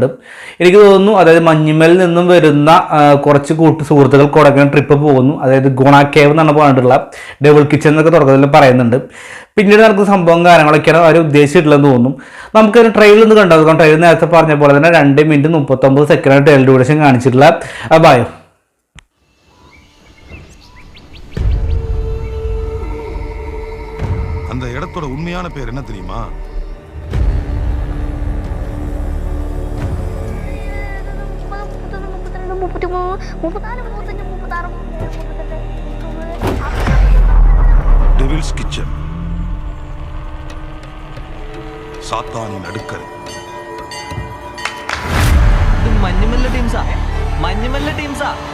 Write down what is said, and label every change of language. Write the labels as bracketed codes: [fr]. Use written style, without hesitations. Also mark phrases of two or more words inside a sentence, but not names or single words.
[ml] എനിക്ക് തോന്നുന്നു അതായത് മഞ്ഞുമലിൽ നിന്നും വരുന്ന കുറച്ച് സുഹൃത്തുക്കൾ കൊടകൻ ട്രിപ്പ് പോകുന്നു. അതായത് ഗുണ കേവ് എന്നാണ് പറഞ്ഞിട്ടുള്ള [en] double kitchen [ml] എന്നൊക്കെ തുടക്കത്തിൽ പറയുന്നുണ്ട്. പിന്നീട് നമുക്ക് സംഭവം കാര്യങ്ങളൊക്കെയാണ് അവർ ഉദ്ദേശിച്ചിട്ടുള്ളതെന്ന് തോന്നുന്നു. നമുക്കൊരു ട്രെയിലർ ഒന്ന് കണ്ടു. ട്രെയിലർ നേരത്തെ പറഞ്ഞ പോലെ തന്നെ 2 മിനിറ്റ് 39 സെക്കൻഡ് [en] trailer duration [ml] കാണിച്ചിട്ടുള്ള ബയോ. [ta] அந்த இடத்தோட உண்மையான பேர் என்ன தெரியுமா? டெவில்ஸ் கிச்சன், சாத்தானின் அடுக்கறை. [ml] ഇത് മഞ്ഞുമല്ല ടീംസാ, മഞ്ഞുമല്ല ടീംസാ.